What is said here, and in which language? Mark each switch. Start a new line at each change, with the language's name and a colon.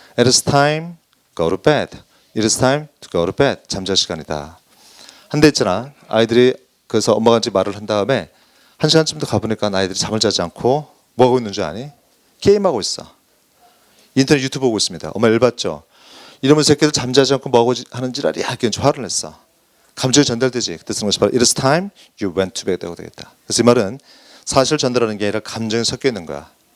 English: It is time go to bed. It is time to go to bed.
Korean: 잠잘 시간이다. 한데 있잖아. 아이들이 그래서 엄마가 이제 말을 한 다음에 1시간쯤 더 가보니까 아이들이 잠을 자지 않고 뭐 하고 있는 줄 아니? 게임하고 있어. 인터넷 유튜브 보고 있습니다. 엄마 열받죠? 이러면 새끼들 잠자지 않고 뭐 하는 지랄이야. 이렇게 화를 냈어. 감정이 전달되지. 그때 쓰는 것이 바로
English: It is time you went to bed라고
Korean: 되겠다. 그래서 이 말은 사실 전달하는 게 아니라 감정이 섞여 있는 거야.